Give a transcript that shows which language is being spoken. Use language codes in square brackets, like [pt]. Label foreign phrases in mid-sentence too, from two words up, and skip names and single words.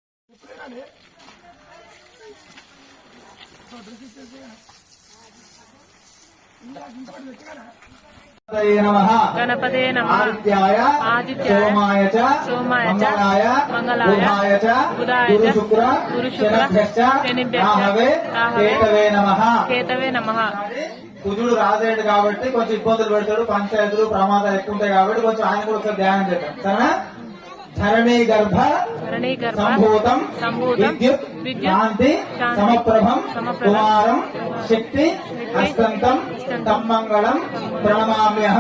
[sa] गणपते नमः आदित्याय सोमाय च मंगलाय बुधाय च गुरु शुक्र केतवे नमः [te] కుజుడు రాజేడు కాబట్టి కొంచెం ఇబ్బందులు పెడతాడు. పంచాయతీలు ప్రమాదాలు ఎక్కువ ఉంటాయి కాబట్టి కొంచెం ఆయన కూడా ఒకసారి ధ్యానం చేద్దాం. సరేనా? [sa] ధరణీ గర్భ సంభూతం విద్యుత్ కాంతి సమప్రభం కుమారం శక్తి హస్తంతం తమ్మంగళం ప్రణమామ్యహం.